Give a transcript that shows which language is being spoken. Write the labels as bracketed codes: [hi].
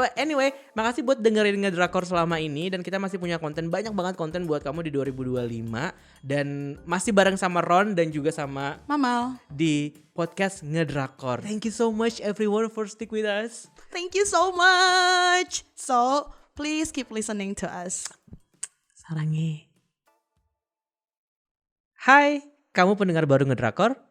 [id] Anyway, makasih buat dengerin Ngedrakor selama ini dan kita masih punya konten, banyak banget konten buat kamu di 2025 dan masih bareng sama Ron dan juga sama Mamal, di podcast Ngedrakor. [en] Thank you so much everyone for stick with us. thank you so much. So, please keep listening to us. [ko] Sarangi. [id] Hai, kamu pendengar baru Ngedrakor.